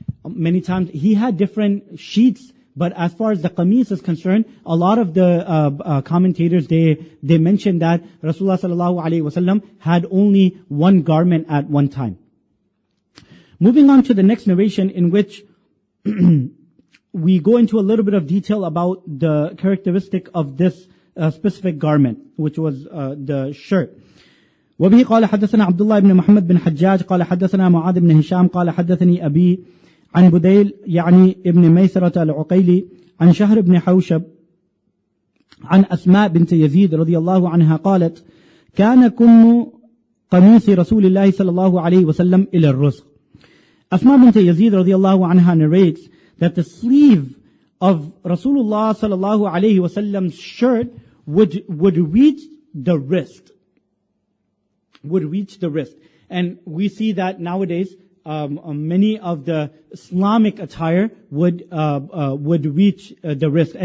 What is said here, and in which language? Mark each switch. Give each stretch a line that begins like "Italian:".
English: Many times he had different sheets, but as far as the qamis is concerned, a lot of the commentators, they mention that Rasulullah sallallahu alayhi wasallam had only one garment at one time. Moving on to the next narration, in which we go into a little bit of detail about the characteristic of this specific garment, which was the shirt.
Arabic: وبه قال حدثنا عبد الله بن محمد بن حجاج قال حدثنا معاذ بن هشام قال حدثني أبي عن بديل يعني ابن ميسرة العقيلي عن شهر بن حوشب عن أسماء بنت يزيد رضي الله عنها قالت كان كم قميص رسول الله صلى الله عليه وسلم إلى الرزق.
English: Asma bint Yazid radiallahu anha narrates that the sleeve of Rasulullah sallallahu alayhi wasallam's shirt would reach the wrist. Would reach the wrist. And we see that nowadays, many of the Islamic attire would reach the wrist.